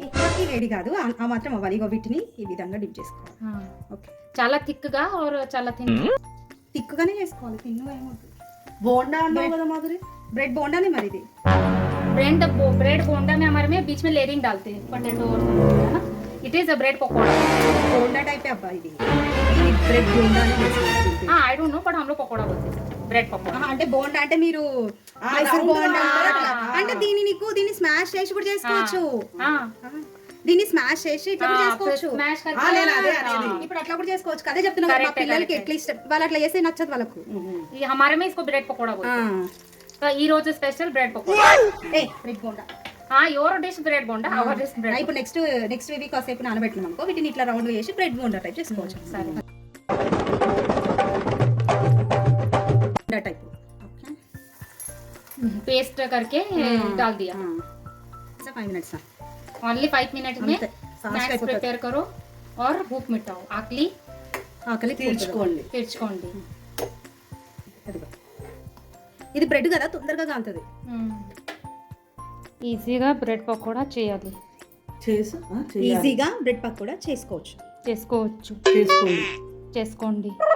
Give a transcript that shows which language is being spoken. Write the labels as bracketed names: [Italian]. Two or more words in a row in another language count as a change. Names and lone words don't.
[Telugu] ఎక్కువకి వేడి కాదు, ఆ మాత్రం అవ్వాలి. ఇగో వీటిని ఈ విధంగా డిప్ చేసుకోవాలి. ఓకే చాలా థిక్ గా और చాలా థిన్, థిక్గానే చేసుకోవాలి. తిన్ను ఏమవుతుంది, బోండా అన్నావు కదా మాధురి? బ్రెడ్ బోండానే మరి ఇది. [Hindi] ब्रेड बोंडा में हमारे में बीच में लेयरिंग डालते हैं पोटैटो और है ना. [English] it is a bread pakoda. [Telugu] బోండా టైపే అబ్బా ఇది, బ్రెడ్ బోండానే. [Hindi] हाँ [English] I don't know but [Hindi] हम लोग पकोड़ा बोलते हैं, ब्रेड पकोड़ा. [Telugu] అంటే బోండా అంటే మీరు మైసూర్ బోండా అంటే దీన్ని స్మాష్ చేసి కూడా చేసుకోవచ్చు. దీన్ని స్మాష్ చేసి ఇట్లా కూడా చేసుకోవచ్చు. స్మాష్ ఇప్పుడు అట్లా కూడా చేసుకోవచ్చు. అదే చెప్తున్నా కదా, మా పిల్లలకి ఎట్లా ఇష్టం వాళ్ళు అట్లా చేస్తే నచ్చదు వాళ్ళకు. [Hindi] हमारे में इसको ब्रेड पकोड़ा बोलते हैं. [Telugu] तो ఈ రోజు స్పెషల్ బ్రెడ్ పకోడా. బ్రెడ్ బోండా [English] your dish bread bonda, our dish bread. [Telugu] ఇప్పుడు [English] next week [Telugu] కాసేపు నానబెట్టినాం అనుకో, వీటిని ఇట్లా రౌండ్ చేసి బ్రెడ్ బోండా టైప్ చేసుకోవచ్చు. సరే బోండా టైప్ [Hindi] पेस्ट करके डाल दिया. 5 मिनट्स ओनली 5 मिनट में स्नैक्स प्रिपेयर करो और भूख मिटाओ. [Telugu] ఆకలి తీర్చుకోండి. ఇది బ్రెడ్ కదా, తొందరగా కాలుతుంది. ఈజీగా బ్రెడ్ పకోడా చేయాలి. ఈజీగా బ్రెడ్ పకోడా చేసుకోండి.